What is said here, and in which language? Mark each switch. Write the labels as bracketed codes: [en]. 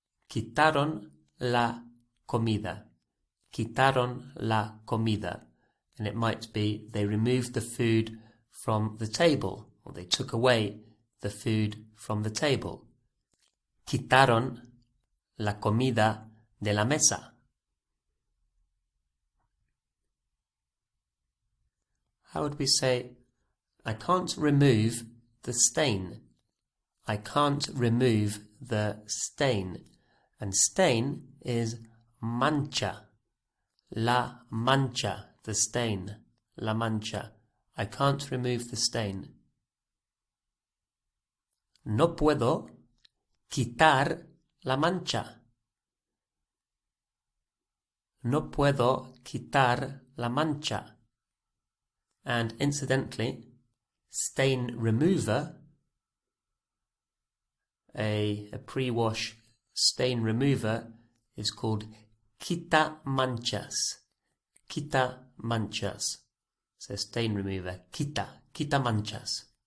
[es] Quitaron la comida. Quitaron la comida. [en] And it might be they removed the food from the table, or they took away the food from the table. [es] Quitaron la comida de la mesa. [en] How would we say, I can't remove the stain? I can't remove the stain. And stain is mancha. [es] La mancha, the stain. La mancha. [en] I can't remove the stain. [es] No puedo quitar la mancha. No puedo quitar la mancha. [en] And incidentally, stain remover, a pre-wash stain remover, is called quita manchas. Quita manchas. So stain remover, quita manchas.